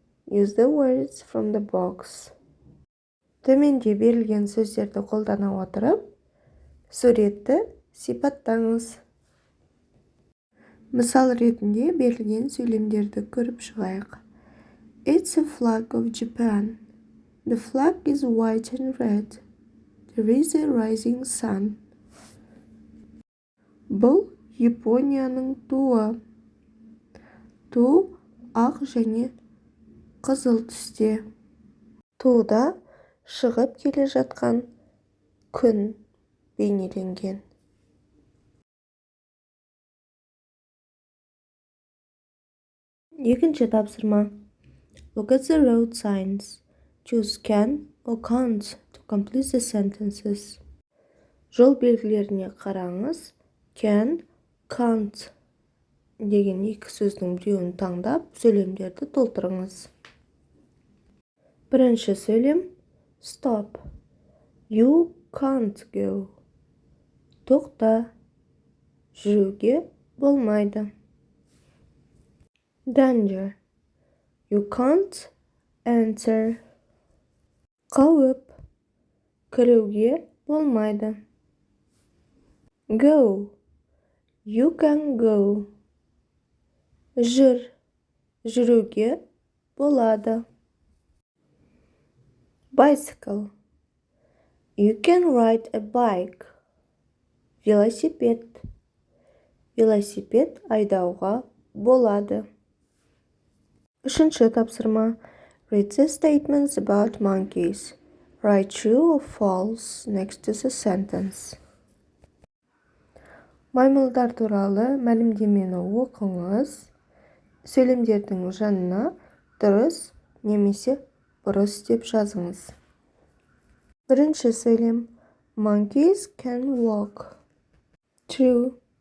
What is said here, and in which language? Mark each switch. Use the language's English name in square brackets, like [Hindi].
[English] Use the words from the box. [Kazakh] Төменде берілген сөздерді қолдана отырып, суретті сипаттаңыз. Мысал ретінде берілген сөйлемдерді көріп шығайық. [English] It's a flag of Japan. The flag is white and red. There is a rising sun. [Kazakh] Бұл Японияның туы. Ту ақ және қызыл түсте. Туыда шығып келе жатқан күн бейнеленген. Екінші тапсырма. [English] Look at the road signs. Choose can or can't to complete the sentences. [Kazakh] Жол белгілеріне қараңыз. Can, can't деген екі сөздің біреуін таңдап, сөйлемдерді толтырыңыз. Бірінші сөйлем. [English] Stop. You can't go. [Kazakh] Тоқта. Жүруге болмайды. [English] Danger. You can't enter. [Kazakh] Қауіп. Кіруге болмайды. [English] Go. You can go. [Kazakh] Жүр. Жүруге болады. [English] Bicycle. You can ride a bike. [Kazakh] Велосипед. Велосипед айдауға болады. Үшінші тапсырма. [English] Read the statements about monkeys. Write true or false next to the sentence. [Kazakh] Маймылдар туралы мәлімдемені оқыңыз. Сөйлемдердің жанына дұрыс немесе бұрыс деп жазыңыз. Бірінші сөйлем. [English] Monkeys can walk. True.